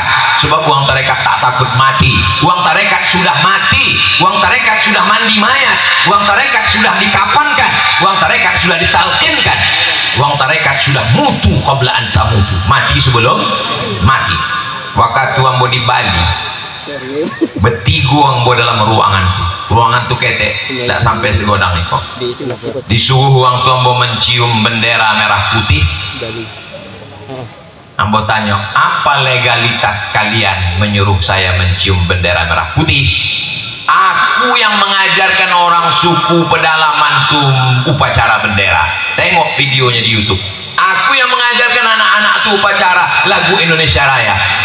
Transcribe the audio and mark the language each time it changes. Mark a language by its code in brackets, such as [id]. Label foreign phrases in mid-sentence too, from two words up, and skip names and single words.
[id] Sebab orang tarekat tak takut mati. Orang tarekat sudah mati. Orang tarekat sudah mandi mayat. Orang tarekat sudah dikapankan. Orang tarekat sudah ditalkinkan. Orang tarekat sudah [ar] mutu qabla an tamutu. [id] Mati sebelum mati. [min] Waktu ambo di Bali betigo ambo dalam ruangan tu ketek tak sampai segodang iko disuruh uang tu ambo mencium bendera merah putih. [id] Ambo tanya, apa legalitas kalian menyuruh saya mencium bendera merah putih? Aku yang mengajarkan orang suku pedalaman tu upacara bendera. Tengok videonya di YouTube. Aku yang mengajarkan anak-anak itu upacara lagu Indonesia Raya.